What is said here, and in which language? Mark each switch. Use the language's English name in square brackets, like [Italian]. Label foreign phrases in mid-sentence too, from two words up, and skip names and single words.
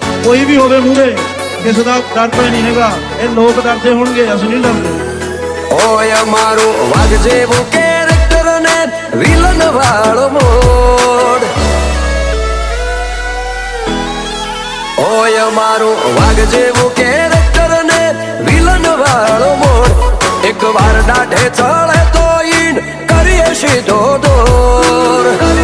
[Punjabi] ਕੋਈ ਵੀ ਹੋਵੇ ਮੂਹਰੇ ਕਿਸੇ ਦਾ ਡਰ ਤਾਂ ਨਹੀਂ ਹੈਗਾ। ਇਹ ਲੋਕ ਡਰਦੇ ਹੋਣਗੇ, ਅਸੀਂ ਨਹੀਂ ਡਰਦੇ। [Gujarati] ઓય મારું વાઘ જેવું કેરેક્ટર ને વિલન વાળો મોડ ઓય મારું વાઘ જેવું કેરેક્ટર ને વિલન વાળો મોડ એક વાર દાઢે ચડે તો ઈન કરીએ સીધો દોર